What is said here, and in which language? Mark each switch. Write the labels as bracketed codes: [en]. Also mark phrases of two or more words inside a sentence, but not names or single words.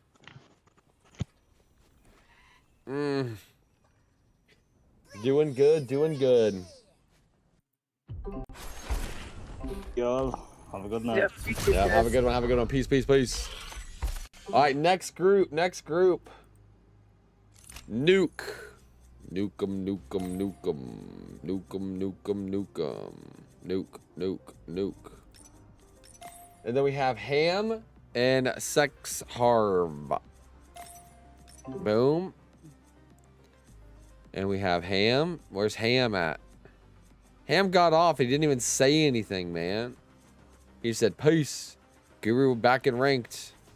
[en] Doing good, doing good. Y'all, have a good night. Yeah, have a good one, have a good one. Peace, peace, peace. All right, next group, next group. Nuke. Nukem, nukem, nukem. Nukem, nukem, nukem. Nuke, nuke, nuke. And then we have Ham and Sex Harv. Boom. And we have Ham. Where's Ham at? Ham got off. He didn't even say anything, man. He said, peace. Guru back in ranked.